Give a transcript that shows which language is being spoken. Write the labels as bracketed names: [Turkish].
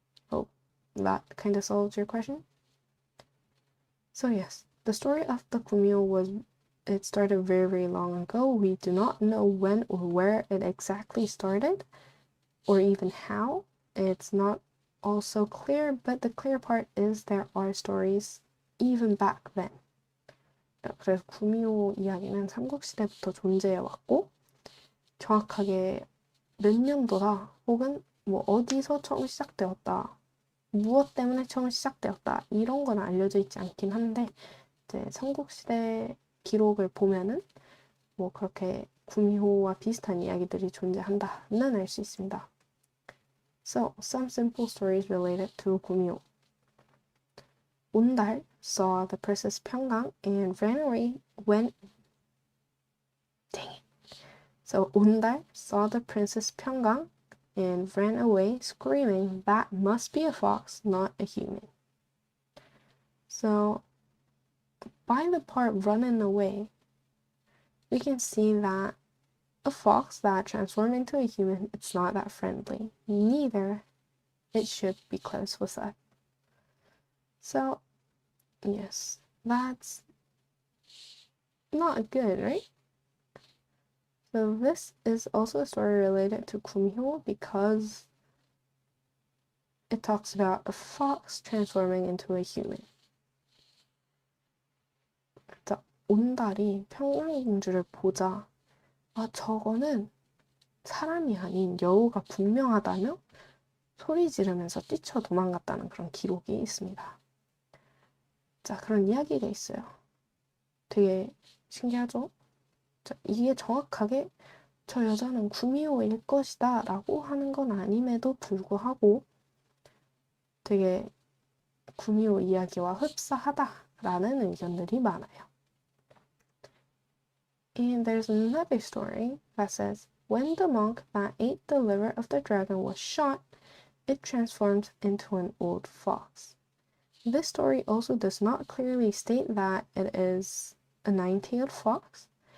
[English] Hope that kind of solves your question. So yes, the story of the Kumio it started very, very long ago. We do not know when or where it exactly started, or even how. It's not also clear, but the clear part is there are stories even back then. [Korean] 그래서 구미호 이야기는 삼국시대부터 존재해왔고 정확하게 몇 년도다 혹은 뭐 어디서 처음 시작되었다 무엇 때문에 처음 시작되었다 이런 건 알려져 있지 않긴 한데 이제 삼국시대 기록을 보면은 뭐 그렇게 구미호와 비슷한 이야기들이 존재한다는 알 수 있습니다. [English] So, some simple stories related to 구미호. 온달, saw the Princess 평강 and ran away when dang it. So 온달 saw the Princess 평강 and ran away screaming that must be a fox, not a human. So by the part running away, we can see that a fox that transformed into a human, it's not that friendly. Neither it should be close with us. So, yes, that's not good, right? So this is also a story related to gumiho because it talks about a fox transforming into a human. [Korean] 자, 온달이 평강공주를 보자 저거는 사람이 아닌 여우가 분명하다며 소리 지르면서 뛰쳐 도망갔다는 그런 기록이 있습니다. 자, 그런 이야기가 있어요. 되게 신기하죠? 자, 이게 정확하게 저 여자는 구미호일 것이다 라고 하는 건 아님에도 불구하고 되게 구미호 이야기와 흡사하다라는 의견들이 많아요. [English] And there's another story that says, when the monk that ate the liver of the dragon was shot, it transformed into an old fox. This story also does not clearly state that it is a nine-tailed fox.